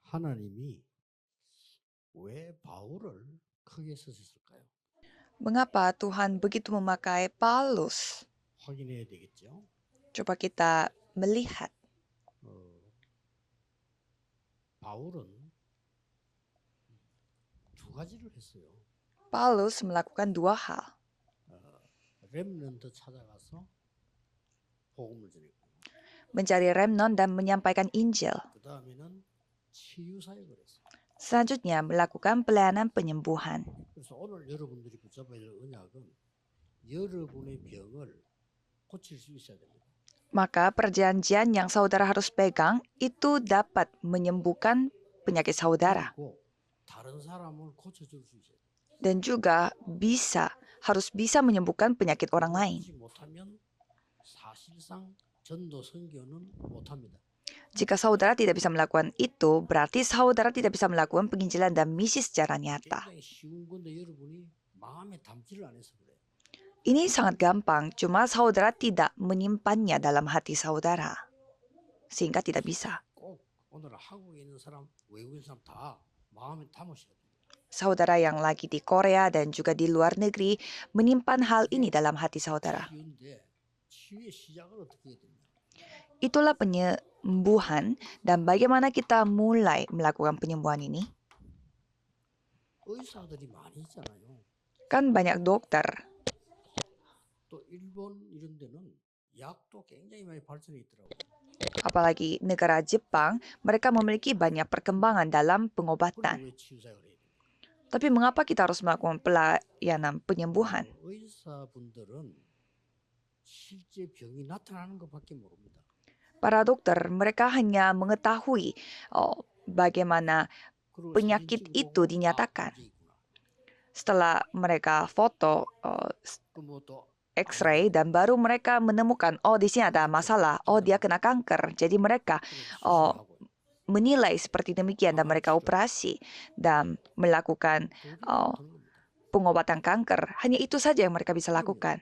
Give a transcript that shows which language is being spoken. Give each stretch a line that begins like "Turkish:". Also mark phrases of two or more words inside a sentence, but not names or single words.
Korean: 하나님이 왜 바울을 크게 쓰셨을까요?
Indonesian: Mengapa Tuhan begitu memakai Paulus?
Korean: 확인해야 되겠죠.
Indonesian: Coba kita melihat.
Korean: 바울은 두 가지를 했어요.
Indonesian: Paulus melakukan dua hal.
Korean: 렘넌트 찾아가서 복음을 전했고,
Indonesian: Mencari remnon dan menyampaikan Injil.
Korean: 그 다음에는 치유 사역을 했어요.
Indonesian: Selanjutnya melakukan pelayanan penyembuhan.
Korean: 그래서 오늘 여러분들이 붙잡아야 될 언약은 여러분의 병을 고칠 수 있어야 됩니다.
Indonesian: Maka perjanjian yang saudara harus pegang itu dapat menyembuhkan penyakit saudara.
Korean: 그리고 다른 사람을 고쳐줄 수 있어야 돼요.
Indonesian: Dan juga harus bisa menyembuhkan penyakit orang lain.
Korean: 그렇지 못하면 사실상 전도 선교는 못합니다.
Indonesian: Jika saudara tidak bisa melakukan itu, berarti saudara tidak bisa melakukan penginjilan dan misi secara nyata.
Korean: 굉장히 쉬운 건데 여러분이 마음에 담지를 않아서 그래요.
Indonesian: Ini sangat gampang, cuma saudara tidak menyimpannya dalam hati saudara. Sehingga tidak bisa.
Korean: 꼭 오늘 한국에 있는 사람, 외국인 사람 다 마음에 담으셔야 돼요.
Indonesian: Saudara yang lagi di Korea dan juga di luar negeri menyimpan hal ini dalam hati saudara.
Korean: 쉬운데 치유의 시작을 어떻게 해야 되냐?
Indonesian: Itulah penyembuhan dan bagaimana kita mulai melakukan penyembuhan ini.
Korean: 의사들이 많이 있잖아요.
Indonesian: Kan banyak dokter.
Korean: 또 일본 이런 데는 약도 굉장히 많이 발전해 있더라고요.
Indonesian: Apalagi negara Jepang, mereka memiliki banyak perkembangan dalam pengobatan.
Korean: 그런데 왜 치유사역을 해야 돼요?
Indonesian: Tapi mengapa kita harus melakukan pelayanan penyembuhan?
Korean: 의사분들은 실제 병이 나타나는 것밖에 모릅니다.
Indonesian: Para dokter, mereka hanya mengetahui bagaimana
Korean: 그리고
Indonesian: penyakit
Korean: 사진
Indonesian: itu
Korean: 찍어보고,
Indonesian: dinyatakan.
Korean: 문제 있구나.
Indonesian: Setelah mereka foto
Korean: 그뭐 또
Indonesian: X-ray dan baru mereka menemukan, oh di sini ada masalah, oh dia kena kanker. Jadi mereka
Korean: 수술하고
Indonesian: menilai seperti demikian dan mereka operasi dan melakukan pengobatan kanker. Hanya itu saja yang mereka bisa lakukan.